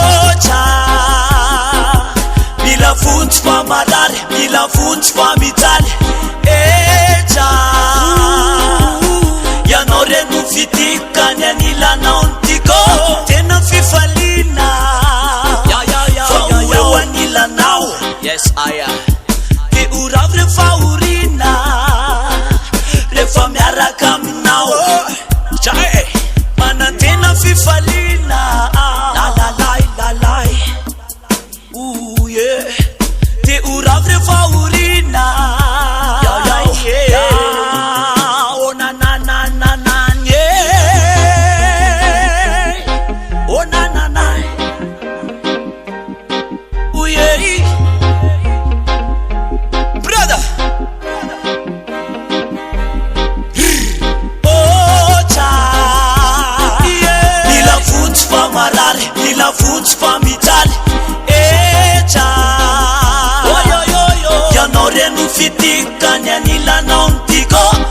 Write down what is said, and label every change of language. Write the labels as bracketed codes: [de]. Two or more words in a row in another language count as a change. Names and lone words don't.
[mg] Otra. Mila fotsy fa marary, mila fotsy fa mijaly. Etra. Ianao reno fitika ny anilanao ny tiako. Tena fifaliana. Ya, ya, ya, Fa ya, ya. ho eo anilanao. Yes, aya. Te ho ravy rehefa horiana. Rehefa miaraka aminao. Tja, eh. Manantena fifaliana. Lalalay, lalay. Ooh, yeah. Te ho ravy rehefa horiana. Ya, ya, Yeah. ya. Oh, na, na, na, na, na, yeah. Oh, na, na, na. Ooh, yeah. [en] Brother. Oh, cha. Yeah. [mg] Mila fotsy fa marary, mila fotsy fa mijaly. Eh, cha. Ianao reno fitika ny anilanao ny tiako.